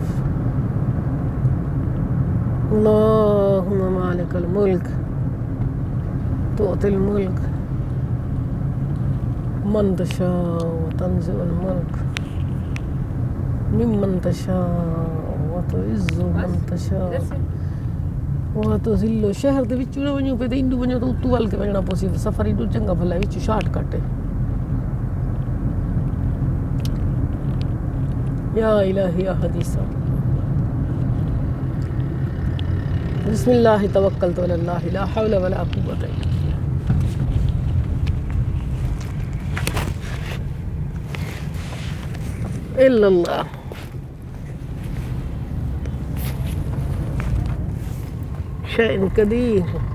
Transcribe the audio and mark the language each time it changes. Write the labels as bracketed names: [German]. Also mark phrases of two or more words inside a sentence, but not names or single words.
[Arabic] اللهم مالك الملك تؤتي الملك من تشاء وتنزع الملك ممن تشاء وتعز من تشاء وتذل. [Saraiki] شہر دے وچ نہ ونجو پے تے انڈو ونجو تو اتو ول کے وجنا پوسی سفر ایڈو چنگا بھلا وچ [English] short cut [Saraiki] ہے. [Arabic] یا الہی یا حدیث. بسم اللہ توکلت علی اللہ لا حول ولا قوة الا اللہ. شیء قدیر.